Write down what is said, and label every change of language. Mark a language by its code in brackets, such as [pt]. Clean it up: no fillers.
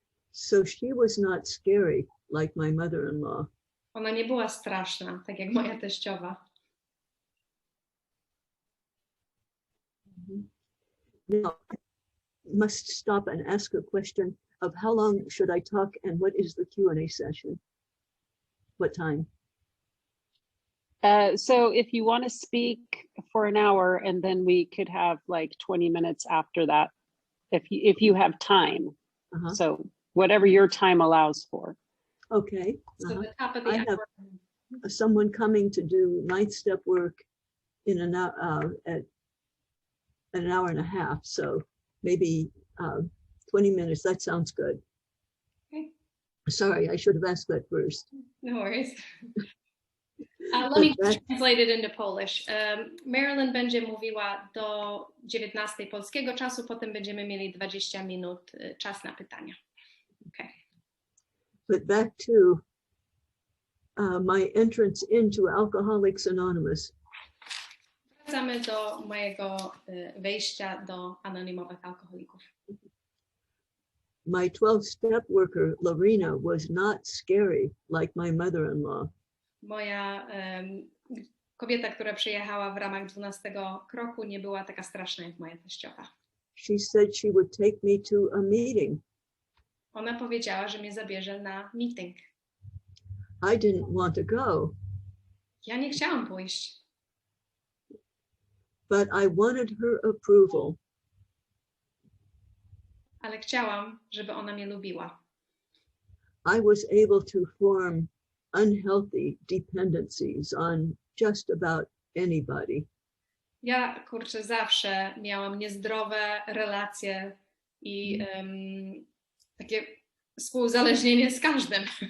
[en] So she was not scary like my mother-in-law. [pl] Ona nie była straszna, tak jak moja teściowa. [en] Now, I must stop and ask a question of how long should I talk and what is the Q&A session? What time? So if you want to speak for an hour and then we could have like 20 minutes after that, if you have time. So whatever your time allows for. Okay. So the top of the I have someone coming to do 9th step work in an hour, at an hour and a half. So maybe 20 minutes. That sounds good. Okay. Sorry, I should have asked that first. No worries. Let me translate it into Polish. [pl] Marilyn będzie mówiła do 19 polskiego czasu, potem będziemy mieli 20 minut czas na pytania. [en] Okay. But back to my entrance into Alcoholics Anonymous. [pl] Wracamy do mojego wejścia do anonimowych alkoholików. [en] My 12-step worker, Lorena, was not scary like my mother-in-law. [pl] Moja kobieta, która przyjechała w ramach 12 kroku, nie była taka straszna jak moja teściowa. [en] She said she would take me to a meeting. [pl] Ona powiedziała, że mnie zabierze na meeting. [en] I didn't want to go. [pl] Ja nie chciałam pójść. [en] But I wanted her approval. [pl] Ale chciałam, żeby ona mnie lubiła. [en] I was able to form unhealthy dependencies on just about anybody. [pl] Ja, kurczę, zawsze miałam niezdrowe relacje i takie współzależnienie z każdym.